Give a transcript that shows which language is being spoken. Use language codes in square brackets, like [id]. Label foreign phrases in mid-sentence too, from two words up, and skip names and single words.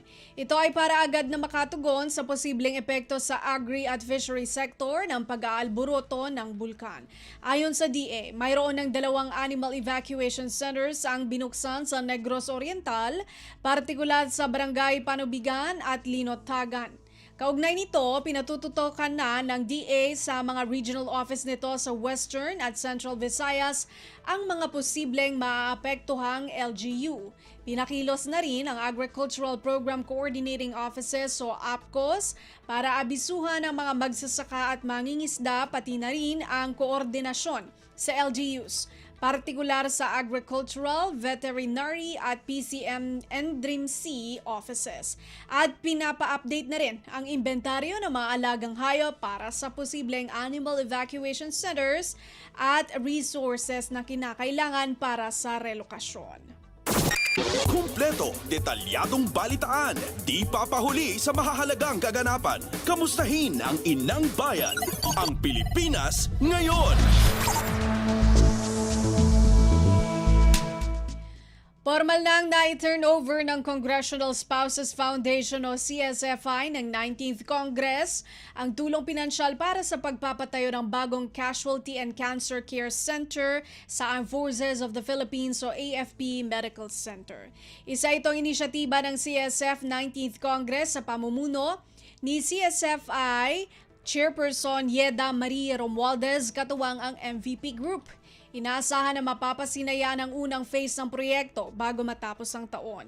[tl] Ito ay para agad na makatugon sa posibleng epekto sa agri at fishery sector ng pag-aalburuto ng bulkan. Ayon sa DA, mayroon ng 2 [en] animal evacuation centers [tl] ang binuksan sa Negros Oriental, partikular sa Barangay Panubigan at Linotagan. Kaugnay nito, pinatututukan na ng DA sa mga [en] regional office [tl] nito sa Western at Central Visayas ang mga posibleng maapektuhang LGU. Pinakilos na rin ang Agricultural Program Coordinating Offices o APCOS para abisuhan ang mga magsasaka at mangingisda pati na rin ang koordinasyon sa LGUs. Partikular sa Agricultural, Veterinary at PCM and Dream C offices. At pinapa-update na rin ang inventaryo ng mga alagang hayop para sa posibleng [en] animal evacuation centers [tl] at resources na kinakailangan para sa relokasyon. Kumpleto, detalyadong balitaan, di papahuli sa mahahalagang kaganapan. Kamustahin ang inang bayan, ang Pilipinas ngayon. Formal nang na-turnover ng Congressional Spouses Foundation o CSFI ng 19th Congress ang tulong pinansyal para sa pagpapatayo ng bagong Casualty and Cancer Care Center sa Armed Forces of the Philippines o AFP Medical Center. Isa itong inisyatiba ng CSF 19th Congress sa pamumuno ni CSFI Chairperson Yeda Marie Romualdez katuwang ang MVP Group. Inaasahan na mapapasinaya ang unang phase ng proyekto bago matapos ang taon.